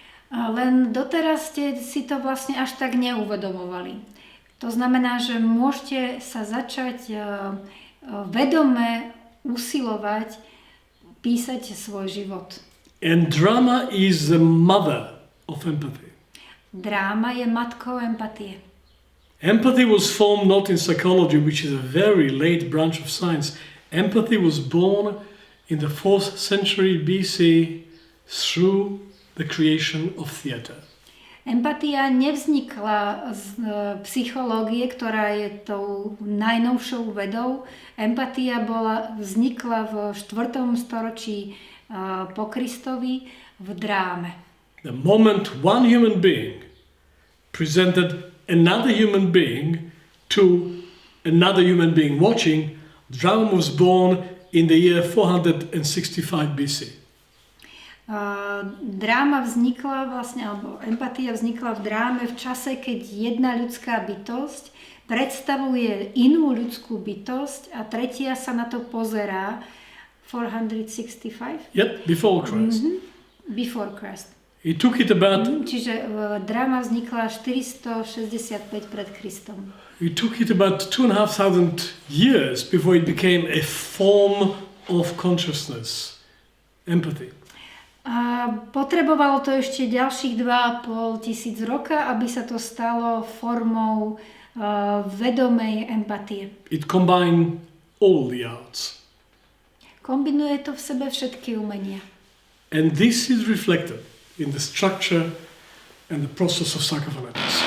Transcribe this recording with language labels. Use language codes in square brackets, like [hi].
[sk] Len doteraz ste si to vlastne až tak neuvedomovali. To znamená, že môžete sa začať vedome usilovať písať svoj život. [en] And drama is the mother of empathy. [sk] Dráma je matkou empatie. [en] Empathy was formed not in psychology, which is a very late branch of science. Empathy was born in the 4th century BC through the creation of theater. [sk] Empatia nevznikla z psychológie, ktorá je tou najnovšou vedou. Empatia vznikla v 4. storočí po Kristovi v dráme. [en] The moment one human being presented another human being to another human being watching, drama was born in the year 465 BC. [sk] Dráma vznikla vlastne, alebo empatia vznikla v dráme v čase, keď jedna ľudská bytosť predstavuje inú ľudskú bytosť a tretia sa na to pozerá 465? [en] Yep, before Christ. Before Christ. He took it about... [sk] Čiže dráma vznikla 465 pred Kristom. [en] It took it about 2,500 years before it became a form of consciousness, empathy. [sk] A potrebovalo to ešte ďalších 2,5 tisíc roka, aby sa to stalo formou vedomej empatie. [en] It combined all the arts. [sk] Kombinuje to v sebe všetky umenia. [en] And this is reflected in the structure and the process of psychophonetics.